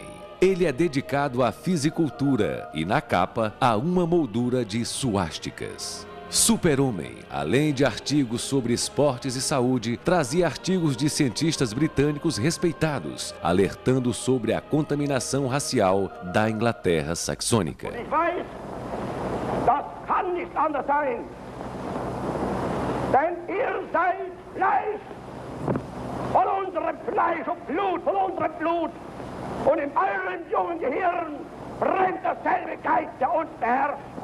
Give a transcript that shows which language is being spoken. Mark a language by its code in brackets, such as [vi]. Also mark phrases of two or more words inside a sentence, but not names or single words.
[pt] Ele é dedicado à fisicultura e, na capa, há uma moldura de suásticas. Super-Homem, além de artigos sobre esportes e saúde, trazia artigos de cientistas britânicos respeitados, alertando sobre a contaminação racial da Inglaterra saxônica. [de] Ich weiß, das kann nicht anders sein, denn ihr seid Fleisch, von unserem Fleisch und Blut, von unserem Blut, und in eurem jungen Gehirn brennt derselbe Geist, der uns beherrscht.